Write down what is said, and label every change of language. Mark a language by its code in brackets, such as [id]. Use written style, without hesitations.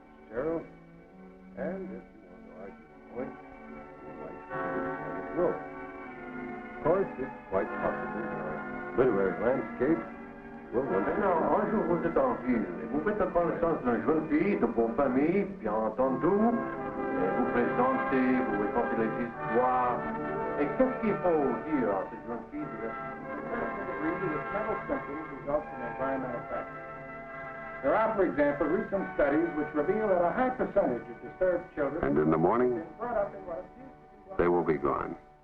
[en] Gerald, and if you want to argue the point, you might let it go. Of course, it's quite possible our literary landscape will one day... [fr] Non, un jour vous êtes en ville et vous faites la connaissance d'une jeune fille de bonne famille, bien entendu, et vous présentez, vous racontez les histoires. Et qu'est-ce qu'il faut dire à cette jeune fille de la... [en] Mental symptoms result from environmental factors. There are, for example, recent studies which reveal that a high percentage of disturbed children... And in the morning, are brought up in what appears to be... they will be gone.